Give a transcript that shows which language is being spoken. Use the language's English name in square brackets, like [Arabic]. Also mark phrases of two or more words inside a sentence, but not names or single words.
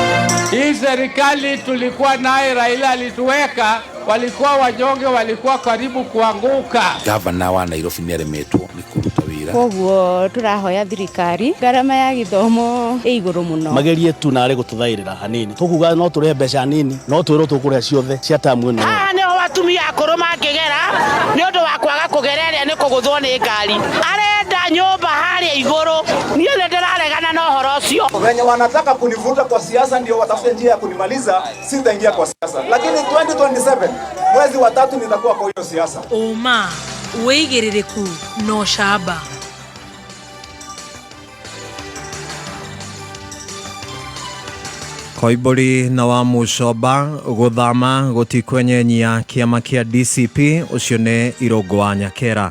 [Swahili] Hii serikali tulikuwa naye Raila alituweka, walikuwa wanyonge, walikuwa karibu kuanguka. [Kikuyu] Gavana wa Nairobi nĩ aremetwo nĩ kũruta wĩra. Koguo turahoya thirikari ngarama ya githomo igũrũ mũno. Magerie tu narĩ gũtũthaĩrĩra hanini. Tukuga no tũrĩhe mbeca nini, no twĩrwo tũkũrĩa ciothe cia tamu ĩno. Nĩ watumia akũrũ mangĩgera nĩ ũndũ wa kwaga kũgereria nĩ kũgũthwo nĩ ngari. Arenda nyũmba harĩa igũrũ. Niĩ nĩ ndĩraregana na ũhoro ũcio. [Swahili] Wenye wanataka kunivuta kwa siasa ndio watafute njia ya kunimaliza, sitaingia kwa siasa. Lakini 2027 mwezi wa 3 nitakuwa kwa hiyo siasa. [Kikuyu] Uma wĩigĩrĩrĩku no shamba. Koibori na wa Mucoba guthama gutikwenyenya kiama kia DCP ucio ni Irungu wa Nyakera.